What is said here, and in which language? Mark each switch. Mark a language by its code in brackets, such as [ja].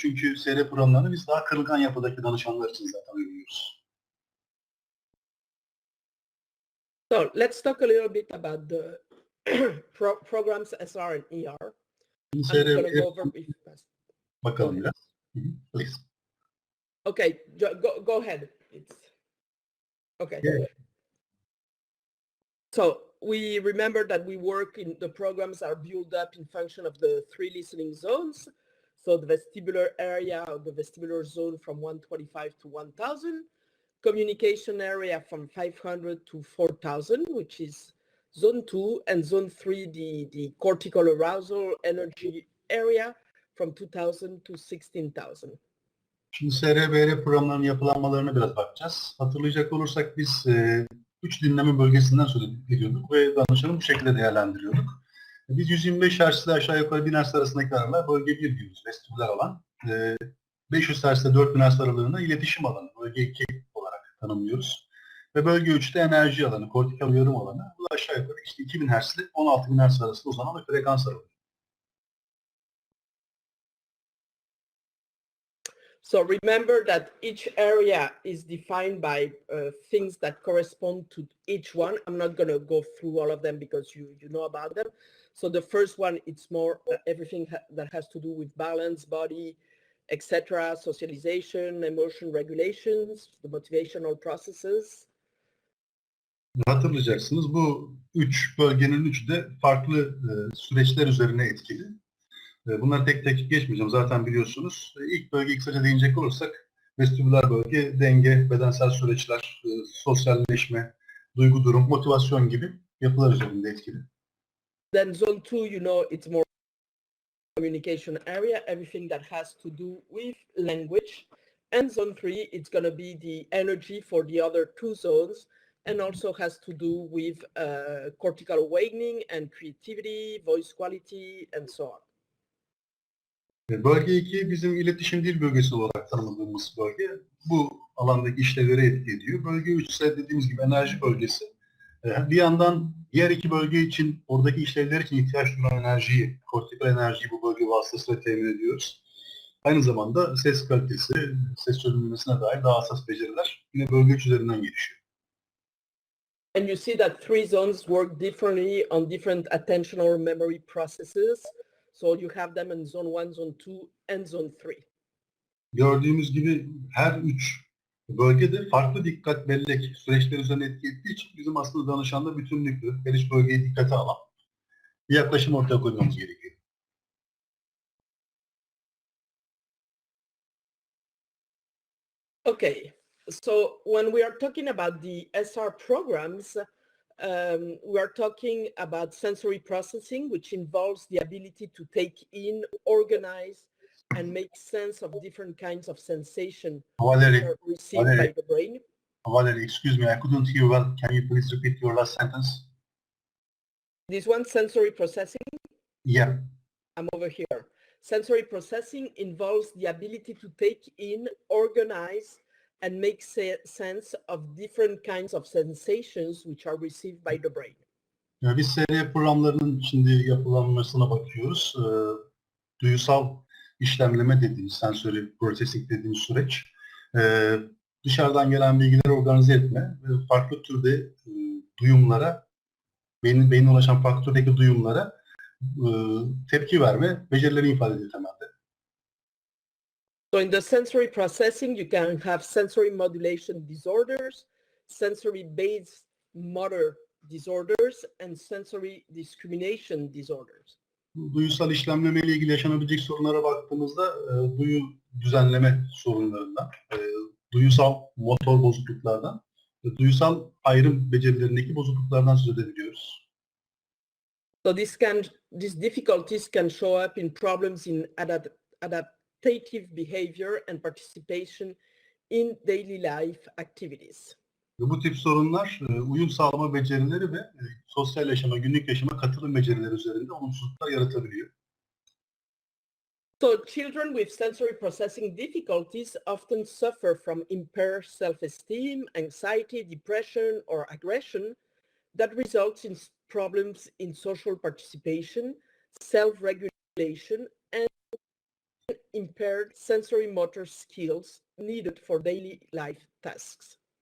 [tr] Çünkü SR programlarını biz daha kırılgan yapıdaki danışanlar için zaten uyguluyoruz. [en] So let's talk a little bit about the programs SR and ER. I'm going to go over [tr] bakalım biraz. [en] Please. Okay, go ahead. Okay. Yeah. So we remember that we work in the programs are built up in function of the 3 listening zones. So the vestibular area or the vestibular zone from 125 to 1000, communication area from 500 to 4000, which is zone 2, and zone 3, the cortical arousal energy area from 2000 to 16,000. [tr] Şimdi SR-BR programlarının yapılanmalarına biraz bakacağız. Hatırlayacak olursak biz 3 dinleme bölgesinden söz ediyorduk ve danışanı bu şekilde değerlendiriyorduk. Biz 125 Hz ile aşağı yukarı 1000 Hz arasındaki aralar bölge 1 diyoruz, vestibüler alan. 500 Hz ile 4000 Hz aralığında iletişim alanı, bölge 2 olarak tanımlıyoruz. Ve bölge 3'te enerji alanı, kortikal uyarım alanı. Bu da aşağı yukarı işte 2000 Hz ile 16000 Hz arasında uzanan bir frekans aralığı. [en] So remember that each area is defined by things that correspond to each one. I'm not going to go through all of them because you know about them. So the first one, it's more everything that has to do with balance, body, etc., socialization, emotion regulations, the motivational processes. [tr] Hatırlayacaksınız bu 3 bölgenin 3'ü de farklı süreçler üzerine etkili. Bunları tek tek geçmeyeceğim. Zaten biliyorsunuz. İlk bölge kısaca değinecek olursak vestibüler bölge, denge, bedensel süreçler, sosyalleşme, duygu durum, motivasyon gibi yapılar üzerinde etkili. [en] Then zone 2, you know, it's more communication area, everything that has to do with language. And zone 3, it's going to be the energy for the other 2 zones and also has to do with cortical awakening and creativity, voice quality, and so on. [tr] Bölge 2 bizim iletişim dil bölgesi olarak tanımladığımız bölge. Bu alandaki işlevlere etki ediyor. Bölge 3 ise dediğimiz gibi enerji bölgesi. Bir yandan diğer 2 bölge için oradaki işlevler için ihtiyaç duyulan enerjiyi, kortikal enerjiyi bu bölge vasıtasıyla temin ediyoruz. Aynı zamanda ses kalitesi, ses çözümlemesine dair daha hassas beceriler yine bölge 3 üzerinden gelişiyor. [en] And you see that 3 zones work differently on different attentional memory processes. So you have them in zone 1, zone 2, and zone 3. [tr] Gördüğümüz gibi her 3 bölgede farklı dikkat bellek süreçleri üzerine etki ettiği için bizim aslında danışanda bütünlüklü, her 3 bölgeyi dikkate alan bir yaklaşım ortaya koymamız gerekiyor. [en] Okay, so when we are talking about the SR programs, we are talking about sensory processing, which involves the ability to take in, organize, and make sense of different kinds of sensation received by the brain. Valerie, excuse me, I couldn't hear well. Can you please repeat your last sentence? This one, sensory processing? Yeah. I'm over here. Sensory processing involves the ability to take in, organize, and make sense of different kinds of sensations which are received by the brain. [tr] Biz SR programlarının şimdi yapılanmasına bakıyoruz. Duyusal işlemleme dediğimiz, sensory processing dediğimiz süreç. Dışarıdan gelen bilgileri organize etme ve farklı türde duyumlara, beynin ulaşan farklı türdeki duyumlara tepki verme, becerilerini ifade ediyor temelde. [en] So in the sensory processing, you can have sensory modulation disorders, sensory-based motor disorders, and sensory discrimination disorders. [tr] Duyusal işlemleme ile ilgili yaşanabilecek sorunlara baktığımızda duyu düzenleme sorunlarından, duyusal motor bozukluklardan, duyusal ayrım becerilerindeki bozukluklardan söz edebiliyoruz. [en] So these difficulties can show up in problems in adaptive behavior and participation in daily life activities. [tr] Bu tip sorunlar uyum sağlama becerileri ve sosyal yaşama, günlük yaşama katılım becerileri üzerinde olumsuzluklar yaratabiliyor. [en] So children with sensory processing difficulties often suffer from impaired self-esteem, anxiety, depression, or aggression that results in problems in social participation, self-regulation, and impaired sensory motor skills needed for daily life tasks.